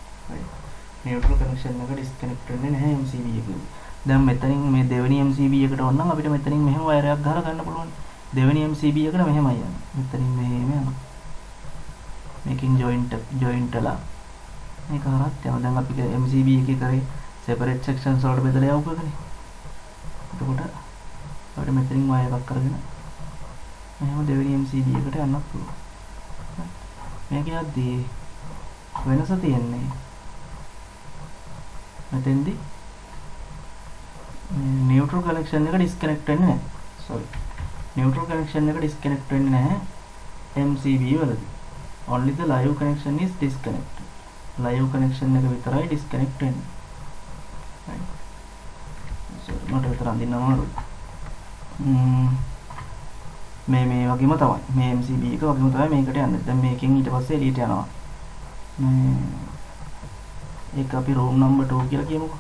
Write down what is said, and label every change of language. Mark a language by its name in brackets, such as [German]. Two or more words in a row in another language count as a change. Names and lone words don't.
[English] neutral connection [Sinhala] එක disconnect වෙන්නේ නැහැ MCB එකක. දැන් මෙතනින් මේ දෙවෙනි MCB එකට ඕනනම් අපිට මෙතනින් මෙහෙම වයර් එකක් ගහලා ගන්න පුළුවන්. දෙවෙනි MCB එකට මෙහෙමයි යන්නේ. මෙතනින් මෙහෙම යනවා. මේකෙන් ජොයින්ට්ලා මේක හරහත් යනවා. දැන් අපි MCB එකේ කරේ [English] separate sections [Sinhala] වලට බෙදලා යවුවකනේ. එතකොට අපිට මෙතනින් වයර් එකක් කරගෙන මෙහෙම දෙවෙනි MCB එකට යන්නත් පුළුවන්. මේක යද්දී වෙනස තියෙන්නේ මෙතෙන්දී [English] neutral connection [Sinhala] එක disconnect වෙන්නේ නැහැ. sorry. [English] neutral connection [Sinhala] එක disconnect වෙන්නේ නැහැ MCB වලදී. [English] only the live connection is disconnected. live connection [Sinhala] එක විතරයි disconnect වෙන්නේ. right. sorry මට විතර අඳින්න අමාරුයි. මේ වගේම තමයි. මේ MCB එක වගේම තමයි මේකට යන්නේ. දැන් මේකෙන් ඊට පස්සේ එළියට යනවා. ඒක අපි [English] room number [Sinhala] 2 කියලා කියමුකෝ.